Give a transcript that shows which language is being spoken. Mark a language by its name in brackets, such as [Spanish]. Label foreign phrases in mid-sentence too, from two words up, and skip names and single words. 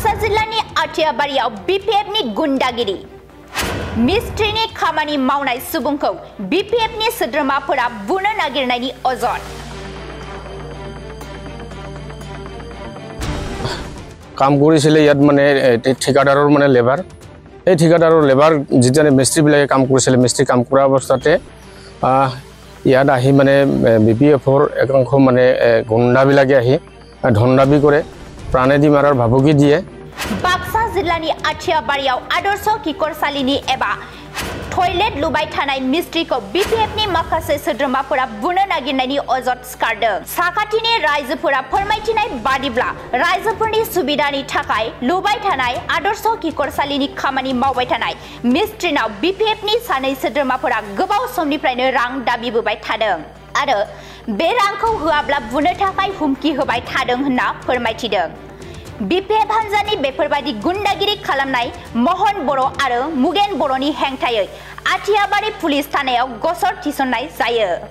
[Bodo] जिल्लानि आथियाबारियाव बीपीएफनि गुन्डागिरि मिस्ट्रिनि खामानि मावनाय सुबुंखौ बीपीएफनि सोद्रोमाफोरा बुनो नागिरनायनि अजद [Assamese] কাম কৰিছিলে ইয়াত মানে ঠিকাদাৰৰ মানে লেবাৰ এই ঠিকাদাৰৰ লেবাৰ যিজনে মিস্ত্ৰী বিলাকে কাম কৰিছিলে মিস্ত্ৰী কাম কৰা অৱস্থাতে ইয়াত আহি মানে বিপিএফৰ একাংশ মানে গুণ্ডাবিলাকে আহি ধনদাবী কৰে প্ৰাণেদি মাৰাৰ ভাবুকি দিয়ে [Bodo] बाक्सा जिल्लानि आथियाबारियाव आदर्श किशोरसालिनि एबा टयलेट लुबाय थानाय मिस्ट्रिखौ बीपीएफनि माखासे सोद्रोमाफोरा बुनो नागिरनायनि अजद सिखारदों साखाथिनि रायजोफोरा फोरमायथिनाय बादिब्ला रायजोफोरनि सुबिदानि थाखाय लुबाय थानाय आदर्श किशोरसालिनि खामानि मावबाय थानाय मिस्ट्रिनाव बीपीएफनि सानै सोद्रोमाफोरा गोबाव समनिफ्रायनो रां दाबिबोबाय थादों आरो बे रांखौ होआब्ला बुनो थाखाय हुमखि होबाय थादों होनना फोरमायथिदों बीपीएफ हान्जानि बेफोरबायदि गुन्डागिरि खालामनाय महन बर' आरो मुगेन बर'नि हेंथायै आथियाबारि पुलिस थानायाव गसर थिसननाय जायो